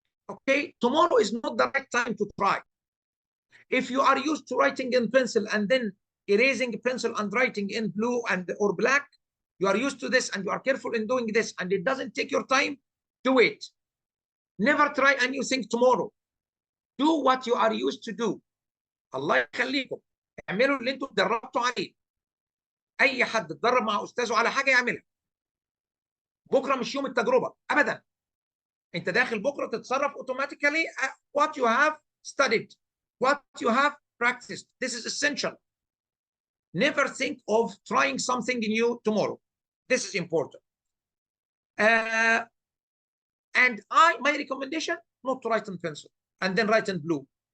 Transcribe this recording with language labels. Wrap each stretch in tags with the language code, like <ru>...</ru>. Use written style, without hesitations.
<en>Okay, tomorrow is not the right time to try. If you are used to writing in pencil and then erasing pencil and writing in blue and or black, you are used to this and you are careful in doing this and it doesn't take your time, do it. Never try a new thing tomorrow. Do what you are used to do.</en> <ar>الله يخليكم. اعملوا اللي انتم اتدربتوا عليه. اي حد اتدرب مع استاذه على حاجه يعملها. بكره مش يوم التجربه ابدا. انت داخل بكره تتصرف</ar> <en>automatically what you have studied, what you have practiced. This is essential. Never think of trying something new tomorrow. This is important. And my recommendation, not to write in pencil and then write in blue.</en>